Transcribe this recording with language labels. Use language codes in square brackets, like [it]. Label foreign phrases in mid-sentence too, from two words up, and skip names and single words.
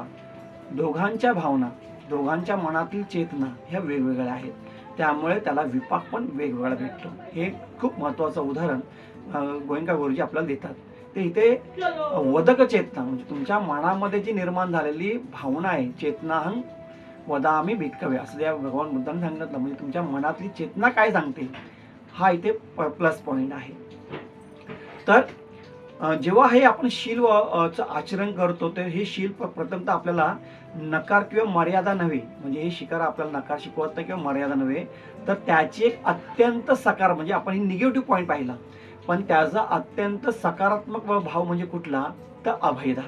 [mr] दोघांच्या भावना, दोघांच्या मनातील चेतना ह्या वेगवेगळ्या आहेत, त्यामुळे त्याला विपाक पण वेगवेगळा भेटतो. हे खूप महत्त्वाचं उदाहरण गोयंका गुरुजी आपल्याला देतात. ते इथे वदक चेतना म्हणजे तुमच्या मनामध्ये जी निर्माण झालेली भावना आहे, [pi] चेतनाहं वदामि भिक्खवे [mr] असं या भगवान बुद्धांनी सांगितलं. म्हणजे तुमच्या मनातली चेतना काय सांगते हा इथे [en] plus point [mr] आहे. तर जेव्हा हे आपण शील चं आचरण करतो तर हे शील प्रथमतः आपल्याला नकार किंवा मर्यादा नव्हे, म्हणजे हे शिकार आपल्याला नकार शिकवत नाही किंवा मर्यादा नव्हे, तर त्याची एक अत्यंत सकार म्हणजे आपण ही [en] negative point [mr] पाहिला, पण त्याचा अत्यंत सकारात्मक भाव म्हणजे कुठला तर अभयदान.